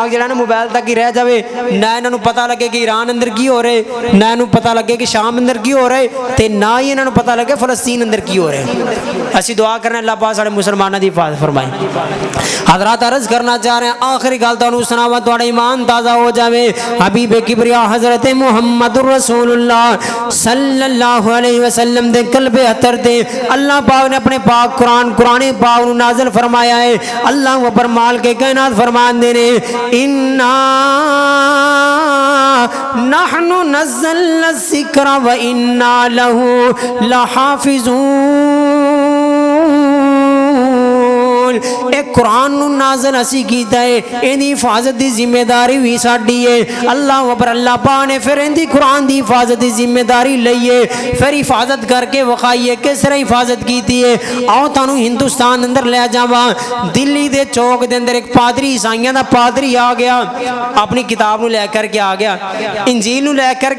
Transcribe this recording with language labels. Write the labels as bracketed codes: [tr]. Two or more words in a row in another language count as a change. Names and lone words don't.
[pa] جڑا نا موبائل تک ہی رہ جاوے نہ انہاں نوں پتہ لگے کہ ایران اندر کی ہو رہے نہ انہاں پتہ لگے کہ شام اندر کی ہو رہے تے نہ ہی انہاں نوں پتہ لگے فلسطین اندر کی ہو رہے اسی دعا کرنے اللہ پاک سارے مسلمانوں دی حفاظت فرمائے حضرات [ur] عرض کرنا چاہ رہے ہیں [pa] آخری گل تانوں سناواں تہاڈا ایمان تازہ ہو جاوے حبیب کبریا حضرت محمد رسول اللہ [ar] صلی اللہ علیہ وسلم [pa] دے قلب اطہر تے اللہ پاک نے اپنے پاک قرآن پاک نو نازل فرمایا ہے اللہ اکبر مال کے کائنات فرمان دے نے انا [ar] نحن نزلنا الذکر و انا له لحافظون [pa] ایک قرآن نازل اسی کیتا ہے اینی حفاظت دی ذمہ داری بھی ساڈی ہے اللہ اکبر اللہ پاک نے پھر ایندی قرآن دی حفاظت دی ذمہ داری لئیے پھر حفاظت کر کے وخائیے کس طرح حفاظت کیتی ہے آؤ تانوں ہندوستان اندر لے جاواں دلی دے چوک دے اندر ایک پادری عیسائیاں دا پادری آ گیا اپنی کتاب نو لے کر کے آ گیا انجیل نو لے کر کے